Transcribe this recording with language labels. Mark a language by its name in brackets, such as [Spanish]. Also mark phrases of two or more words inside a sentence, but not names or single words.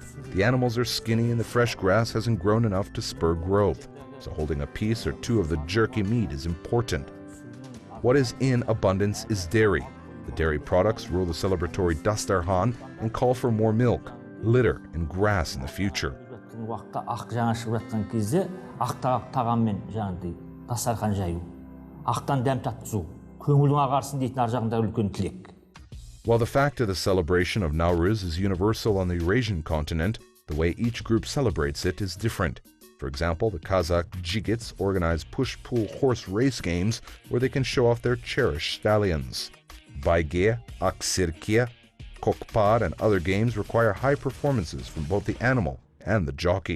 [English] The animals are skinny and the fresh grass hasn't grown enough to spur growth, so holding a piece or 2 of the jerky meat is important. What is in abundance is dairy. The dairy products rule the celebratory dastarhan and call for more milk, litter, and grass in the future. [Kazakh] Уақытта ақ жаңа шығып жатқан кезде ақ тағаммен жаңағыдай дастархан жаю, ақтан дәм татқызу, көңілің ағарсын дейтін ар жағындағы үлкен тілек. [English] While the fact of the celebration of Nauryz is universal on the Eurasian continent, the way each group celebrates it is different. For example, the Kazakh Jibeks organize push-pull horse race games where they can show off their cherished stallions. Baygye, aksirkiya, kokpar, and other games require high performances from both the animal and the jockey.